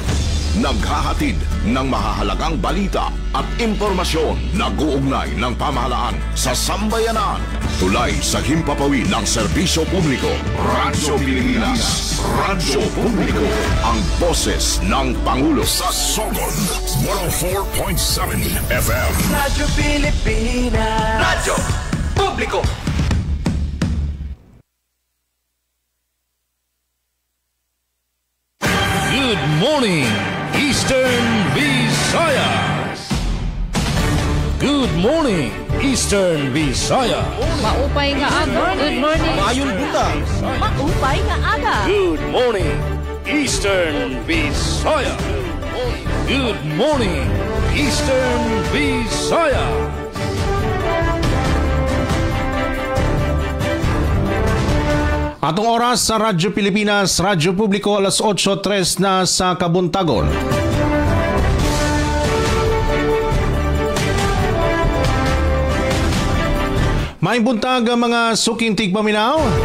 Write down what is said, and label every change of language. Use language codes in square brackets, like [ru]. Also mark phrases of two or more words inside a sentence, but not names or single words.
[tl] Naghahatid ng mahahalagang balita at impormasyon na guugnay ng pamahalaan sa sambayanan. Tulay sa himpapawid ng serbisyo publiko. Radyo Pilipinas, Radyo Publiko, ang boses ng Pangulo sa Sogod 104.7 FM. Radyo Pilipinas, Radyo Publiko. [en] Good morning, Eastern Visayas. Good morning, Eastern Visayas. [war] Maupay nga aga. [en] Good morning. [ceb] Mayong buntag. [war] Maupay nga aga. [en] Good morning, Eastern Visayas. Good morning, Eastern Visayas. [war] Atong oras sa Radyo Pilipinas, Radyo Publiko, alas 8:03 na sa kabuntagon. May buntag ang mga suking tigpaminaw.